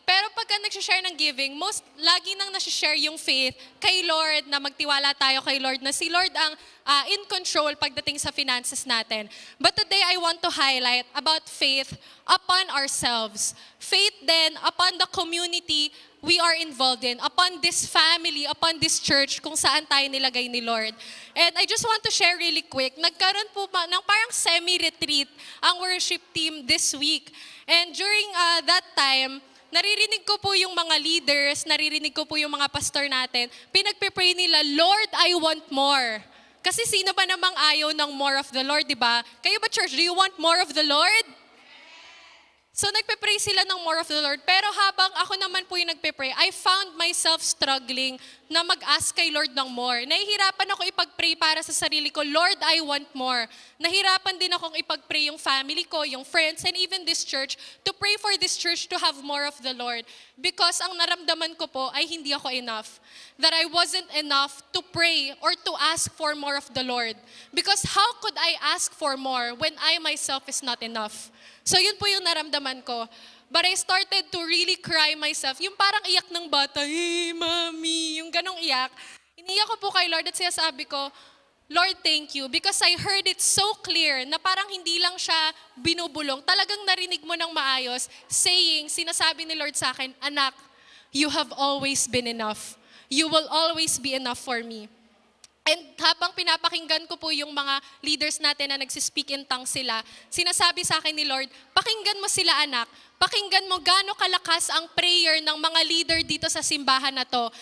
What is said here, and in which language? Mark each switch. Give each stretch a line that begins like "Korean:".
Filipino: Pero pagka nagsishare ng giving, lagi nang nasishare yung faith kay Lord, na magtiwala tayo kay Lord, na si Lord ang in control pagdating sa finances natin.
English: But today, I want to highlight about faith upon ourselves. Faith then upon the community we are involved in, upon this family, upon this church,
Filipino: kung saan tayo nilagay ni Lord.
English: And I just want to share really quick,
Filipino: nagkaroon po ba ng parang
English: semi-retreat ang worship team this week. And during that time,
Filipino: naririnig ko po yung mga leaders, naririnig ko po yung mga pastor natin, pinagpe-pray nila,
English: Lord, I want more.
Filipino: Kasi sino ba namang ayaw ng
English: more of the Lord,
Filipino: di ba? Kayo ba,
English: church, do you want more of the Lord?
Filipino: So nagpe-pray sila ng
English: more of the Lord.
Filipino: Pero habang ako naman po yung nagpe-pray,
English: I found myself struggling
Filipino: na mag-ask kay Lord ng more. Nahihirapan ako ipag-pray para sa sarili ko,
English: Lord, I want more.
Filipino: Nahirapan din akong ipag-pray yung family ko, yung friends,
English: and even this church, to pray for this church to have more of the Lord.
Filipino: Because ang naramdaman ko po ay hindi ako enough.
English: That I wasn't enough to pray or to ask for more of the Lord. Because how could I ask for more when I myself is not enough? So
Filipino: yun po yung naramdaman ko.
English: But I started to really cry myself.
Filipino: Yung parang iyak ng bata, hey, mami, yung ganong iyak. Iniyak ko po kay Lord at sinasabi ko,
English: Lord, thank you. Because I heard it so clear
Filipino: na parang hindi lang siya binubulong. Talagang narinig mo ng maayos,
English: saying,
Filipino: sinasabi ni Lord sa akin, anak,
English: you have always been enough. You will always be enough for me.
Filipino: And habang pinapakinggan ko po yung mga leaders natin na nagsispeak in tongues sila, sinasabi sa akin ni Lord, pakinggan mo sila anak, pakinggan mo gaano kalakas ang prayer ng mga leader dito sa simbahan na to.